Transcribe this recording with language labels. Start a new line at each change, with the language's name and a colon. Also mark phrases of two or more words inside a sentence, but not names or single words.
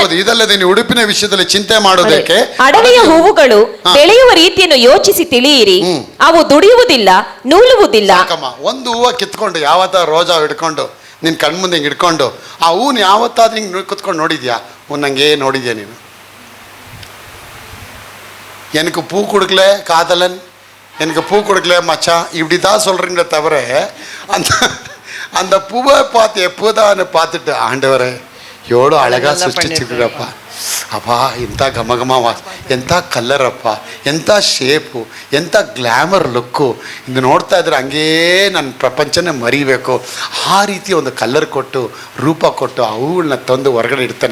Kannada: ಇದಲ್ಲದೆ ನೀವು ಉಡುಪಿನ ವಿಷಯದಲ್ಲಿ ಚಿಂತೆ ಮಾಡೋದಕ್ಕೆ ಅಡವಿಯ ಹೂವುಗಳು ಹಾ. ಬೆಳೆಯುವ ರೀತಿಯನ್ನು ಯೋಚಿಸಿ ತಿಳಿಯಿರಿ. ಅವು ದುಡಿಯುವುದಿಲ್ಲ, ನೂಲುವುದಿಲ್ಲ. ಸಾಕಮ್ಮ, ಒಂದು ಹೂವು ಕಿತ್ಕೊಂಡು ಯಾವತ್ತ ರೋಜಾ ಹಿಡ್ಕೊಂಡು ನಿನ್ನ ಕಣ್ಮುಂದೆ ಹಿಂಗೆ ಹಿಡ್ಕೊಂಡು ಆ ಹೂನ ಯಾವತ್ತಾದ್ರೂ ಹಿಂಗೆ ಕುತ್ಕೊಂಡು ನೋಡಿದ್ಯಾ? ನಂಗೆ ನೋಡಿದ್ಯಾ ನೀನು?
Tamil: எனக்கு பூ கொடுக்கல காதலன், எனக்கு பூ கொடுக்கல மச்சான், இப்படி தான் சொல்கிறீங்களே தவிர அந்த அந்த பூவை பார்த்து எப்போதான்னு பார்த்துட்டு ஆண்டவரே எவ்வளோ அழகாக
Kannada: ಸೃಷ್ಟಿಸಿದ್ರಪ್ಪ ಅಪ್ಪ, ಎಂಥ ಘಮಘಮ, ಎಂಥ ಕಲ್ಲರಪ್ಪ, ಎಂಥ ಶೇಪು, ಎಂಥ
English: glamour look.
Kannada: ಇದು ನೋಡ್ತಾ ಇದ್ರೆ ಹಂಗೇ ನನ್ನ ಪ್ರಪಂಚನೇ ಮರಿಬೇಕು. ಆ ರೀತಿ ಒಂದು ಕಲ್ಲರ್ ಕೊಟ್ಟು ರೂಪ ಕೊಟ್ಟು ಆ ಹೂಗಳನ್ನ ತಂದು ಹೊರಗಡೆ ಇಡ್ತಾನೆ.